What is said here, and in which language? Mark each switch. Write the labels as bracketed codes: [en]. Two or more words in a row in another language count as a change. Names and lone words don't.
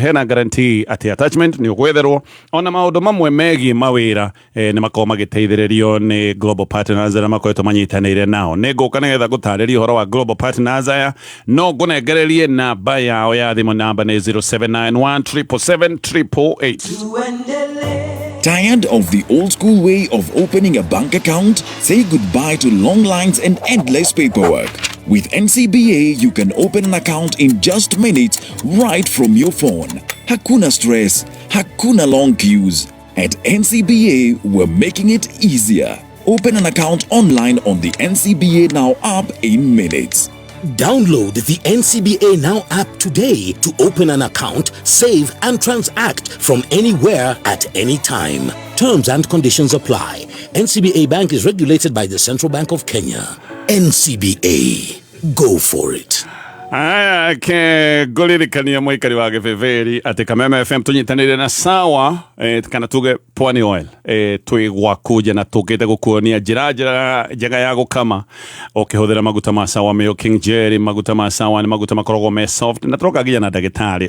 [ki] Hena guarantee atĩ attachment nĩ ũgwetherwo ona maũndũ mamwe megiĩ mawĩra nĩ makorwo magĩteithĩrĩrio nĩ Global Partners arĩa makoretwo manyitanĩire nao. Nĩ ngũka nĩgetha gũtarĩria ũhoro wa Global Partners aya, no ngũnengererie namba yao ya thimũ, namba nĩ 0791777888. [en] Tired of the old school way of opening a bank account? Say goodbye to long lines and endless paperwork. With NCBA, you can open an account in just minutes right from your phone. [sw] Hakuna stress, hakuna [en] long queues. At NCBA, we're making it easier. Open an account online on the NCBA Now app in minutes. Download the NCBA Now app today to open an account, save and transact from anywhere at any time. Terms and conditions apply. NCBA Bank is regulated by the Central Bank of Kenya. NCBA. Go for it. [ki] Aya ke ngũririkania mũikari wa Gĩbĩbĩri atĩ Kameme FM tũnyitanĩire na sawa kana tuge Pwani Oil twĩ gwaku na tũkĩte gũkuonia njĩra njega ya gũkama ũkĩhũthĩra maguta ma sawa Mayo King Jerry. Maguta ma sawa nĩ maguta makoragwo me soft na tũroka nginya na ndagĩtarĩ.